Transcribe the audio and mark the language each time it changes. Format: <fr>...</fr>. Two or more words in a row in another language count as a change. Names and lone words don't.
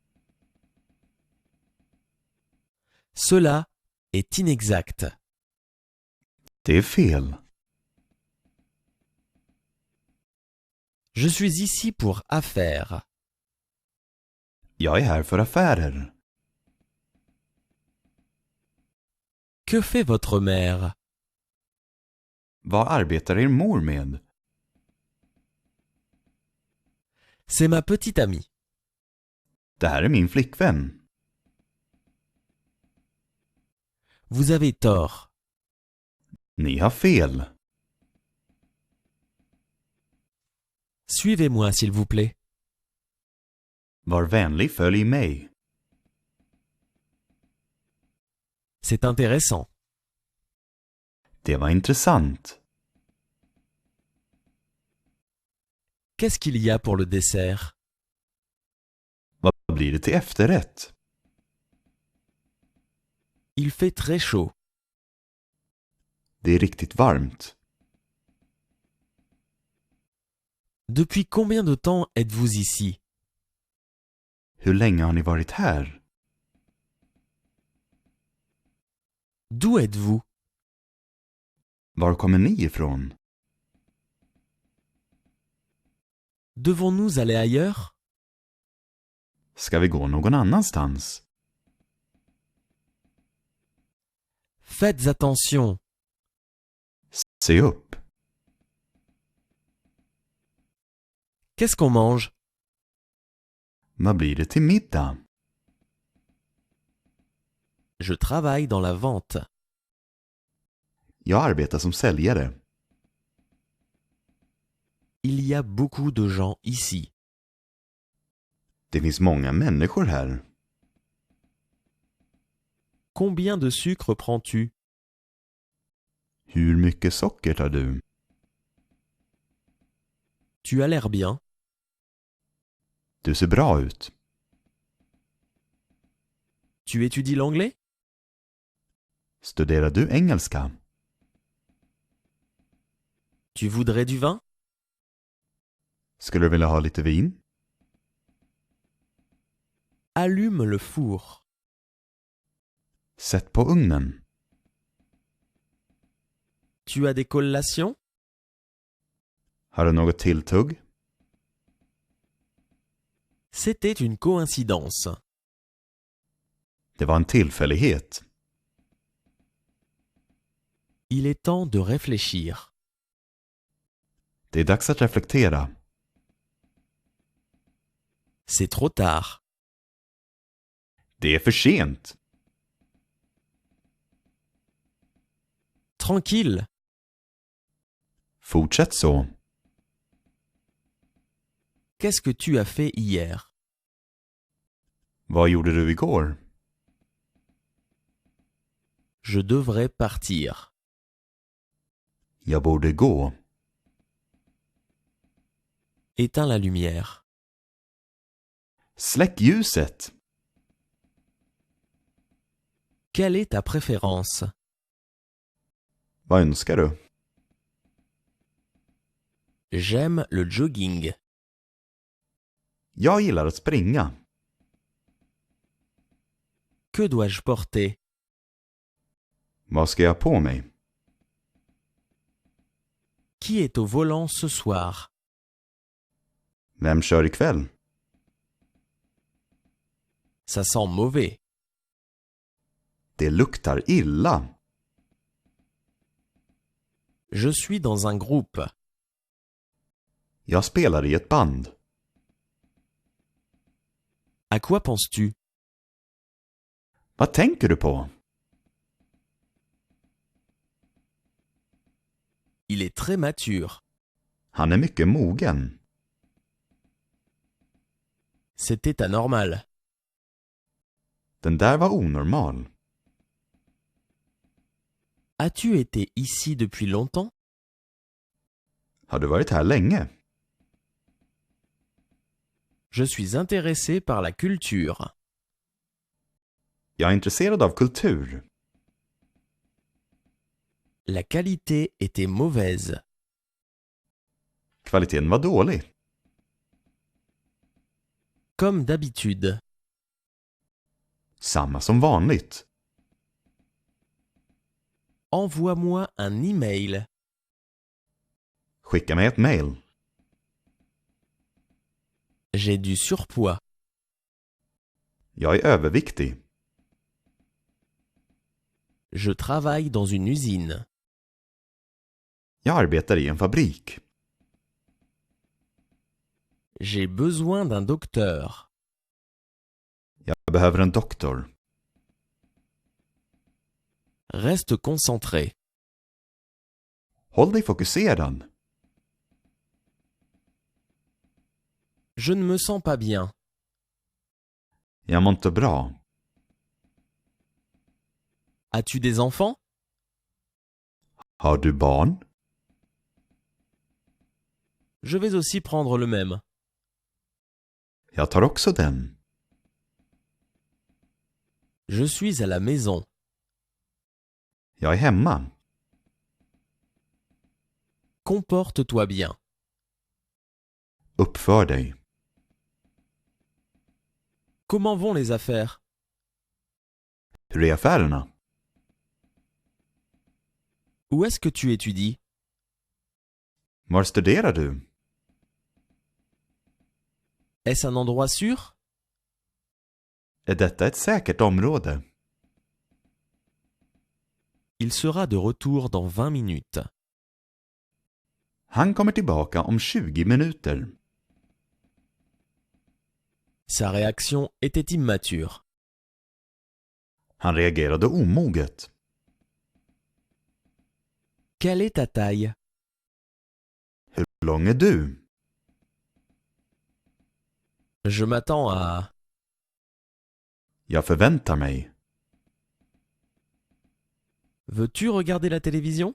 <fr>Cela est inexact.</fr> <sv>Det är fel.</sv> <fr>Je suis ici pour affaires.</fr> <sv>Jag är här för affärer.</sv> <fr>Que fait votre mère?</fr> <sv>Vad arbetar er mor med?</sv> <fr>C'est ma petite amie.</fr> <sv>Det här är min flickvän.</sv> <fr>Vous avez tort.</fr> <sv>Ni har fel.</sv> <fr>Suivez-moi, s'il vous plaît.</fr> <sv>Var vänlig, följ mig.</sv> <fr>C'est intéressant.</fr> <sv>Det var intressant.</sv> <fr>Qu'est-ce qu'il y a pour le dessert?</fr> <sv>Vad blir det till efterrätt?</sv> <fr>Il fait très chaud.</fr> <sv>Det är riktigt varmt.</sv> <fr>Depuis combien de temps êtes-vous ici?</fr> <sv>Hur länge har ni varit här?</sv> <fr>D'où êtes-vous?</fr> <sv>Var kommer ni ifrån?</sv> <fr>Devons-nous aller ailleurs?</fr> <sv>Ska vi gå någon annanstans?</sv> <fr>Faites attention.</fr> <sv>Se upp.</sv> <fr>Qu'est-ce qu'on mange?</fr> <sv>Vad blir det till middag?</sv> <fr>Je travaille dans la vente.</fr> <sv>Jag arbetar som säljare.</sv> <fr>Il y a beaucoup de gens ici.</fr> <sv>Det finns många människor här.</sv> <fr>Combien de sucre prends-tu?</fr> <sv>Hur mycket socker tar du?</sv> <fr>Tu as l'air bien.</fr> <sv>Du ser bra ut.</sv> <fr>Tu étudies l'anglais?</fr> <sv>Studerar du engelska?</sv> <fr>Tu voudrais du vin?</fr> <sv>Skulle du vilja ha lite vin?</sv> <fr>Allume le four.</fr> <sv>Sätt på ugnen.</sv> <fr>Tu as des collations?</fr> <sv>Har du något tilltugg?</sv> <fr>C'était une coïncidence.</fr> <sv>Det var en tillfällighet.</sv> <fr>Il est temps de réfléchir.</fr> <sv>Det är dags att reflektera.</sv> <fr>C'est trop tard.</fr> <sv>Det är för sent.</sv> <fr>Tranquille.</fr> <sv>Fortsätt så.</sv> <fr>Qu'est-ce que tu as fait hier?</fr> <sv>Vad gjorde du igår?</sv> <fr>Je devrais partir.</fr> <sv>Jag borde gå.</sv> <fr>Éteins la lumière.</fr> <sv>Släck ljuset.</sv> <fr>Quelle est ta préférence?</fr> <sv>Vad önskar du?</sv> <fr>J'aime le jogging.</fr> <sv>Jag gillar att springa.</sv> <fr>Que dois-je porter?</fr> <sv>Vad ska jag på mig?</sv> <fr>Qui est au volant ce soir?</fr> <sv>Vem kör ikväll?</sv> <fr>Ça sent mauvais.</fr> <sv>Det luktar illa.</sv> <fr>Je suis dans un groupe.</fr> <sv>Jag spelar i ett band.</sv> <fr>À quoi penses-tu?</fr> <sv>Vad tänker du på?</sv> <fr>Il est très mature.</fr> <sv>Han är mycket mogen.</sv> <fr>C'était anormal.</fr> <sv>Den där var onormal.</sv> <fr>As-tu été ici depuis longtemps?</fr> <sv>Har du varit här länge?</sv> <fr>Je suis intéressé par la culture.</fr> <sv>Jag är intresserad av kultur.</sv> <fr>La qualité était mauvaise.</fr> <sv>Kvaliteten var dålig.</sv> <fr>Comme d'habitude.</fr> <sv>Samma som vanligt.</sv> <fr>Envoie-moi un email.</fr> <sv>Skicka mig ett mail.</sv> <fr>J'ai du surpoids.</fr> <sv>Jag är överviktig.</sv> <fr>Je travaille dans une usine.</fr> <sv>Jag arbetar i en fabrik.</sv> <fr>J'ai besoin d'un docteur.</fr> <sv>Jag behöver en doktor.</sv> <fr>Reste concentré.</fr> <sv>Håll dig fokuserad.</sv> <fr>Je ne me sens pas bien.</fr> <sv>Jag mår inte bra.</sv> <fr>As-tu des enfants?</fr> <sv>Har du barn?</sv> <fr>Je vais aussi prendre le même.</fr> <sv>Jag tar också den.</sv> <fr>Je suis à la maison.</fr> <sv>Jag är hemma.</sv> <fr>Comporte-toi bien.</fr> <sv>Uppför dig.</sv> <fr>Comment vont les affaires?</fr> <sv>Hur är affärerna?</sv> <fr>Où est-ce que tu étudies?</fr> <sv>Var studerar du?</sv> <fr>Est-ce un endroit sûr?</fr> <sv>Är detta ett säkert område?</sv> <fr>Il sera de retour dans 20 minutes.</fr> <sv>Han kommer tillbaka om 20 minuter.</sv> <fr>Sa réaction était immature.</fr> <sv>Han reagerade omoget.</sv> <fr>Quelle est ta taille?</fr> <sv>Hur lång är du?</sv> <fr>Je m'attends à...</fr> <sv>Jag förväntar mig.</sv> <fr>Veux-tu regarder la télévision?</fr>